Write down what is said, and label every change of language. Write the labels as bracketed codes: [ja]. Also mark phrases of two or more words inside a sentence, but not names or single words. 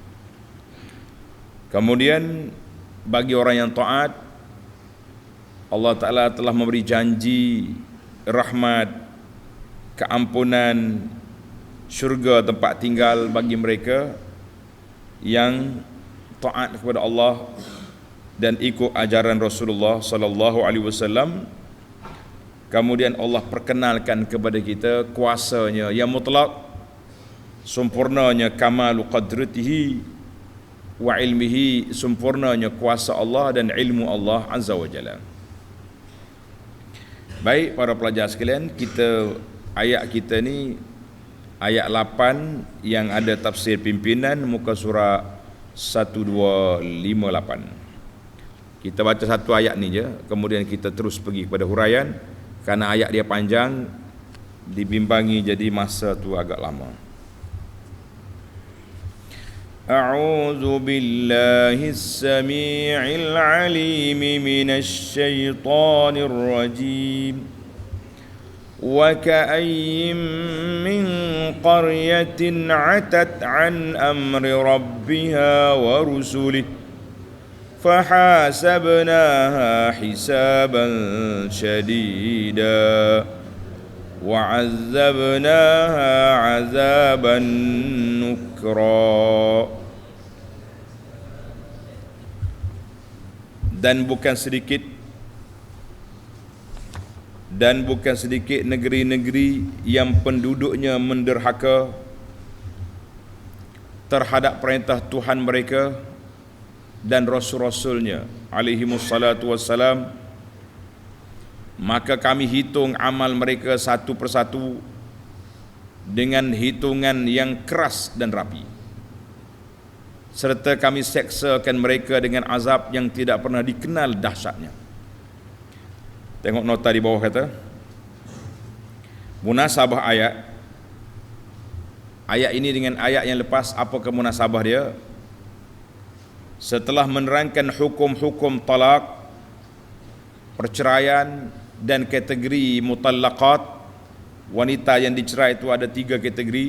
[ms] Kemudian bagi orang yang taat, Allah Ta'ala telah memberi janji rahmat, keampunan, syurga tempat tinggal bagi mereka yang taat kepada Allah dan ikut ajaran Rasulullah [ar] صلى الله عليه وسلم. [ms] Kemudian Allah perkenalkan kepada kita kuasanya yang mutlak, sempurnanya [ar] كمال قدرته وعلمه, [ms] sempurnanya kuasa Allah dan ilmu Allah [ar] عز وجل. [ms] Baik para pelajar sekalian, ayat kita ni ayat 8 yang ada tafsir pimpinan, muka surat 1258. Kita baca satu ayat ni je, kemudian kita terus pergi kepada huraian. Kerana ayat dia panjang, dibimbangi jadi masa tu agak lama. [ar] أعوذ بالله السميع العليم من الشيطان الرجيم. وكأين من قرية عتت عن أمر ربها ورسله فحاسبناها حسابا شديدا وعذبناها عذابا نكرا. [ms] Dan bukan sedikit negeri-negeri yang penduduknya menderhaka terhadap perintah Tuhan mereka dan rasul-rasulnya [ar] عليهم الصلاة والسلام, [ms] maka kami hitung amal mereka satu persatu dengan hitungan yang keras dan rapi, serta kami seksakan mereka dengan azab yang tidak pernah dikenal dahsyatnya. Tengok nota di bawah, kata munasabah ayat ini dengan ayat yang lepas. Apakah munasabah dia? Setelah menerangkan hukum-hukum talak, perceraian, dan kategori mutallaqat, wanita yang dicerai itu ada 3 kategori.